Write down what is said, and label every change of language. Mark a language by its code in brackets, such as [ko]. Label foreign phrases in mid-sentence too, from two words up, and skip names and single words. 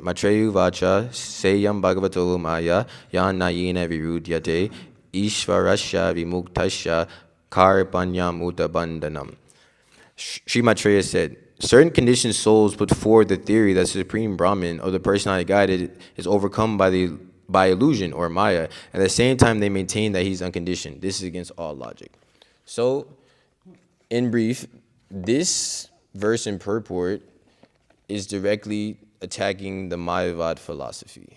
[sa] Matreyu vacha seyam bhagavato maya yan nayena virudyate ishvarasya vimuktasya karpanyam utabandhanam. [en] Sri Maitreya said, certain conditioned souls put forward the theory that Supreme Brahman, or the personality guided, is overcome by illusion or Maya. At the same time, they maintain that he's unconditioned. This is against all logic. So, in brief, this verse and purport is directly attacking the Mayavad philosophy.